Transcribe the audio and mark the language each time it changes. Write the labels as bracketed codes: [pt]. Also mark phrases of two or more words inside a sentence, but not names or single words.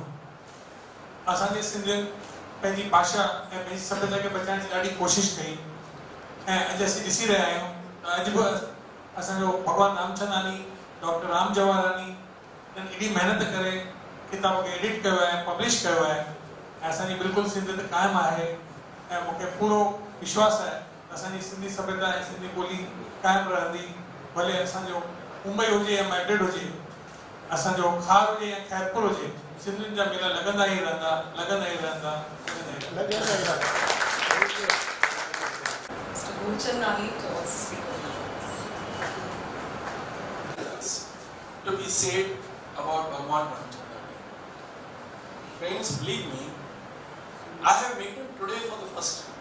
[sd] असांजे सिंधियुनि पंहिंजी भाषा ऐं पंहिंजी सभ्यता खे बचाइण जी ॾाढी कोशिशि कई ऐं अॼु असीं ॾिसी रहिया आहियूं त अॼु बि असांजो भगवान रामचंदानी, डॉक्टर राम जवाहरानी एॾी महिनत करे किताब खे एडिट कयो आहे, पब्लिश कयो आहे ऐं असांजी बिल्कुलु सिंधियत क़ाइमु आहे ऐं मूंखे पूरो विश्वास आहे त असांजी सिंधी सभ्यता ऐं सिंधी ॿोली क़ाइमु रहंदी। भले असांजो मुंबई हुजे या मैड्रिड हुजे, असांजो खार हुजे या खैरपुर हुजे, सिंधियुनि जा मेला लॻंदा ई रहंदा, लॻंदा ई रहंदा, लॻंदा ई रहंदा। [en] Mr. Gulchandani to also speak a few words. To be said about Bhagwan Ramchandani. Friends, believe me, I have met him today for the first time.